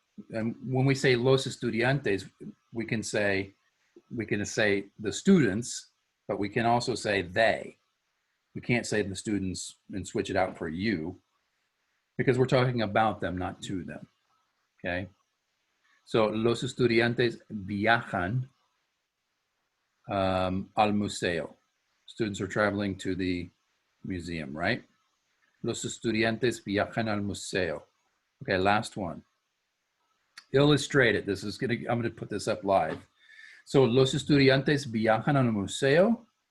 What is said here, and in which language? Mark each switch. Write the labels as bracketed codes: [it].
[en] And when we say [es] los estudiantes, [en] we can say the students, but we can also say they. We can't say the students and switch it out for you because we're talking about them, not to them. Okay. [es] So los estudiantes viajan al museo. [en] Students are traveling to the museum, right? [es] Los estudiantes viajan al museo. [en] Okay, last one. Illustrate it. I'm gonna put this up live. [es] So los estudiantes viajan al museo.